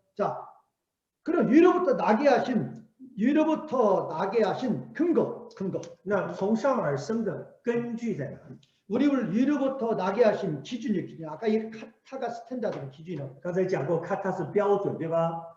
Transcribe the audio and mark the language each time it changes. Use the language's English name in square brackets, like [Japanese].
[Korean] 자, 그럼 위로부터 나게 하신 근거. [Chinese] 那从上而生的根据在哪里？ [Korean] 우리를 위로부터 나게 하신 기준이 아까 이 카타가 스탠다드의 기준이라고. [Chinese] 刚才讲过，看它是标准，对吧？